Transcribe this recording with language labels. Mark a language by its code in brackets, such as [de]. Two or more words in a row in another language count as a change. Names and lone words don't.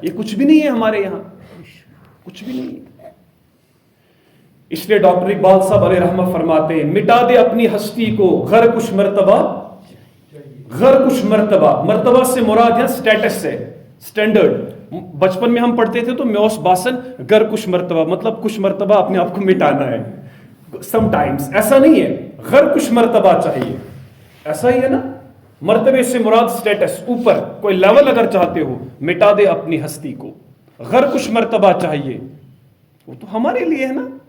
[ur] یہ کچھ بھی نہیں ہے ہمارے یہاں، کچھ بھی نہیں. اس لیے ڈاکٹر اقبال صاحب علیہ رحمہ فرماتے ہیں مٹا دے اپنی ہستی کو غر کچھ مرتبہ. مرتبہ سے مراد ہے سٹیٹس سے، سٹینڈرڈ. بچپن میں ہم پڑھتے تھے تو [ks] میوس باسن [ur] گر کچھ مرتبہ، مطلب کچھ مرتبہ اپنے آپ کو مٹانا ہے. [en] some times [ur] ایسا نہیں ہے، غر کچھ مرتبہ چاہیے. ایسا ہی ہے نا. مرتبے سے مراد سٹیٹس، اوپر کوئی لیول اگر چاہتے ہو مٹا دے اپنی ہستی کو. اگر کچھ مرتبہ چاہیے وہ تو ہمارے لیے ہے نا.